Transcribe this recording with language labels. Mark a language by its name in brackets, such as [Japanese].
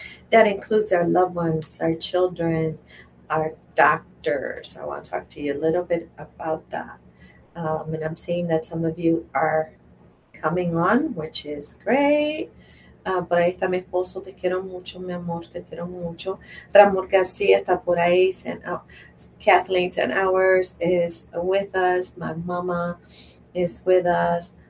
[English] That includes our loved ones, our children, our doctors. I want to talk to you a little bit about that. And I'm seeing that some of you are coming on, which is great. [Spanish] Por ahí está mi esposo, te quiero mucho, mi amor, te quiero mucho. Ramón García está por ahí. [English] Kathleen 10 Hours is with us. My mama is with us.